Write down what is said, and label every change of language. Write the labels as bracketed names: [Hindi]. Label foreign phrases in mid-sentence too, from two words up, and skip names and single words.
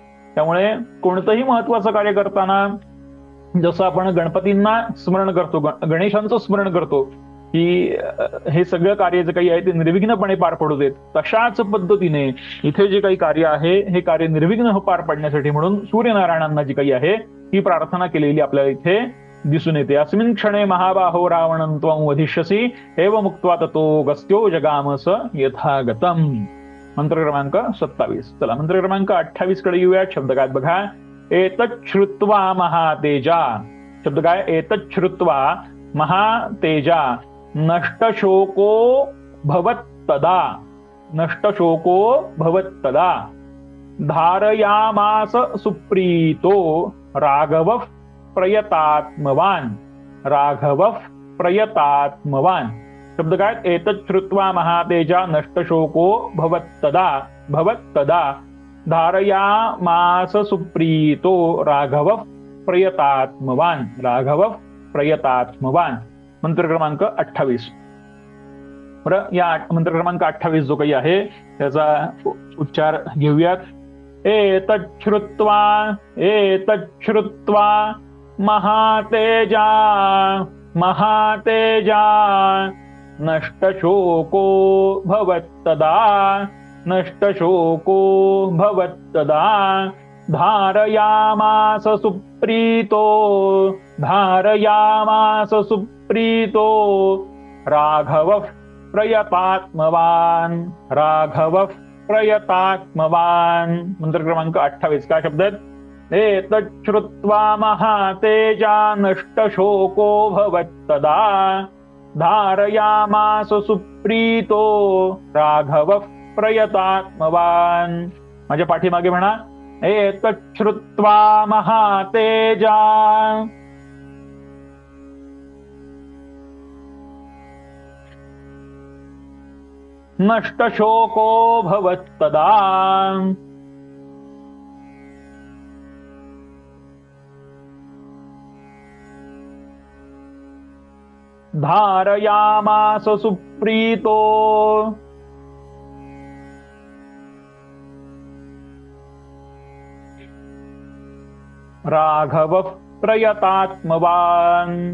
[Marathi] त्यामुळे कोणतंही महत्वाचं कार्य करताना जसं आपण गणपतींना स्मरण करतो, गणेशांचं स्मरण करतो की हे सगळं कार्य जे काही आहे ते निर्विघ्नपणे पार पडू देत, तशाच पद्धतीने इथे जे काही कार्य आहे हे कार्य निर्विघ्न पार पडण्यासाठी म्हणून सूर्यनारायणांना जी काही आहे ही प्रार्थना केलेली आपल्याला इथे दिसून येते. [Sanskrit] अस्मिन् क्षणे महाबाहो रावणं त्वं वधिष्यसी एव मुक्त्वा ततो गस्त्यो जगामस यथागतम. [Marathi] मंत्र क्रमांक 27. चला मंत्र क्रमांक 28 कडे येऊया. शब्द काय बघा. [Sanskrit] एतत् श्रुत्वा महातेजा. [Marathi] शब्द काय? [Sanskrit] एतत् श्रुत्वा महातेजा नष्टशोको भवत्तदा. नष्टशोको भवत्तदा धारयामास सुप्रीतो राघवः प्रयतात्मवान. राघवः प्रयतात्मवान. [Marathi] शब्द काय? [Sanskrit] एतत् श्रुत्वा महातेजा नष्टशोको भवत्तदा धारयामास सुप्रीतो राघवः प्रयतात्मवान. राघवः प्रयतात्मवान. [Marathi] मंत्र क्रमांक 28. बरं, या मंत्र क्रमांक 28 जो काही आहे त्याचा उच्चार घेऊयात. [Sanskrit] एतत् श्रुत्वा महातेजा महातेजा नष्टशोको भवत्तदा. नष्टशोको भवत्तदा धारयामास सुप्रीतो धारयामास सुप्रीतो राघवः प्रयतात्मवान् राघवः प्रयतात्मवान्। [Marathi] मंत्र क्रमांक 28 काय शब्द आहेत? [Sanskrit] एतच्छ्रुत्वा महातेजा नष्टशोको भवत्तदा धारयामास सुप्रीतो राघवः प्रयतात्मवान्। [Marathi] माझ्या पाठीमागे म्हणा, [Sanskrit] एतच्छ्रुत्वा महातेजा नष्टशोको भवत्तदा धारयामास सुप्रीतो राघवः प्रयतात्मवान्।